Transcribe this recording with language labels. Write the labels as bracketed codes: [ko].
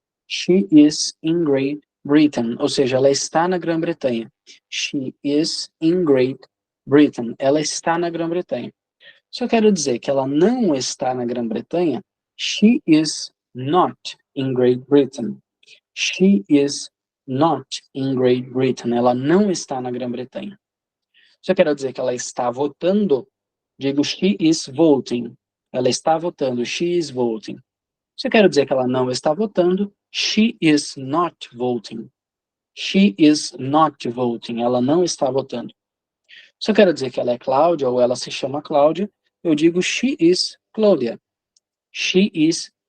[en] She is in Great Britain, [pt] ou seja, ela está na Grã-Bretanha. [en] She is in Great Britain. [pt] Ela está na Grã-Bretanha. Se eu quero dizer que ela não está na Grã-Bretanha, [en] she is not in Great Britain. She is not in Great Britain. [pt] Ela não está na Grã-Bretanha. Se eu quero dizer que ela está votando, digo [en] she is voting. [pt] Ela está votando, [en] she is voting. [pt] Se eu quero dizer que ela não está votando, [en] she is not voting. She is not voting. [pt] Ela não está votando. Se eu quero dizer que ela é Cláudia ou ela se chama Cláudia, eu digo [en] she is Claudia. She is